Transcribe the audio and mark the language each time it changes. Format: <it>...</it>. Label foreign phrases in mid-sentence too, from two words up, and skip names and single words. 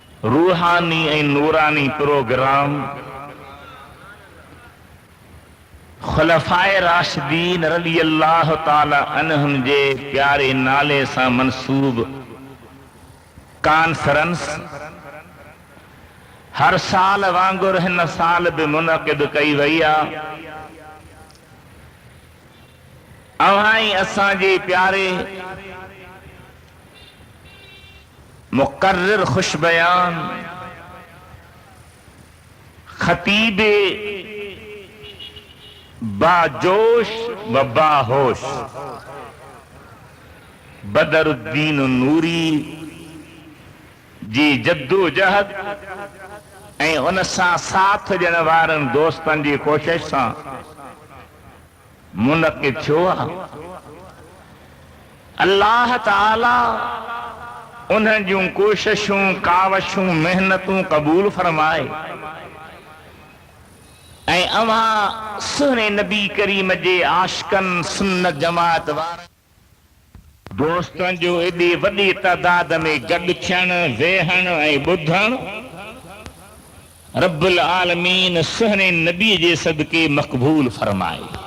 <sd>रूहानी ऐं नूरानी प्रोग्राम खुलफाए राशिदीन</sd> <ar>رضي الله تعالى عنهم</ar> <sd>जे प्यारे नाले सां मंसूब कॉन्फ्रेंस हर साल वांगुर हिन साल भी मुनक़िद कई वई आहे। अवाई असांजे प्यारे मुकर्रिर खुशबयान खतीबे बाजोश व बाहोश बदरुद्दीन नूरी जी जद्दोजहद ऐं उन सां साथ ॾियण वारनि दोस्तनि जी कोशिश सां मुनक़िद थियो आहे। अल्लाह ताला उन्हनि जूं कोशिशूं कावशूं मेहनतूं क़बूल फरमाए ऐं अवां सुहिणे नबी करीम जे आशिकनि सुन्नत जमात वारनि दोस्तनि जो एॾी वॾी तइदाद में गॾु थियणु वेहणु ऐं ॿुधणु रब्बुल आलमीन सुहिणे नबी जे सदके मक़बूल फरमाए।</sd>